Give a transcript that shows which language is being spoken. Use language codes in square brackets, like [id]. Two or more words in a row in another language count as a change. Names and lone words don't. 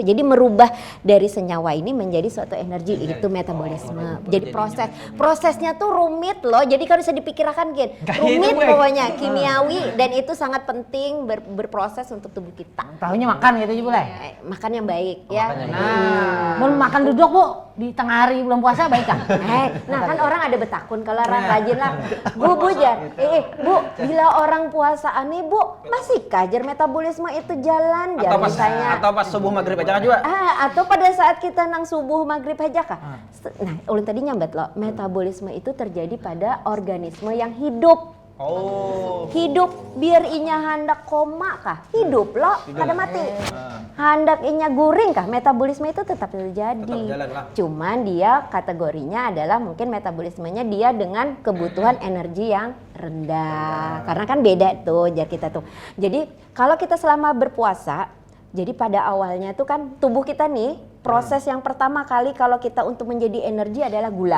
[id] Jadi merubah dari senyawa ini menjadi suatu energi, itu metabolisme. Jadi prosesnya tuh rumit loh. Jadi kalau bisa dipikirkan rumit pokoknya kimiawi dan itu sangat penting berproses untuk tubuh kita. Tahunya makan gitu aja boleh? Makan yang baik ya. Mau makan duduk bu di tengah hari bulan puasa baik kan? [bjn] Nah kan orang ada betakun kalau orang rajin lah. Bu Jar, Bu, bila orang puasa aneh Bu, masih kajar metabolisme itu jalan [id] Atau pas, misalnya. atau pas subuh maghrib aja kan juga. [bjn] Atau pada saat kita nang subuh maghrib aja kah? Nah, ulun tadi nyambat loh, metabolisme itu terjadi pada organisme yang hidup. Oh. Hidup biar inya hendak koma kah? Hidup loh, kada mati. Hendak inya guring kah? [id] Metabolisme itu tetap terjadi. Tetap jalan lah. Cuman dia kategorinya adalah mungkin metabolismenya dia dengan kebutuhan energi yang rendah. Karena kan beda tuh jar kita tuh. Jadi kalau kita selama berpuasa, jadi pada awalnya tuh kan tubuh kita nih proses yang pertama kali kalau kita untuk menjadi energi adalah gula.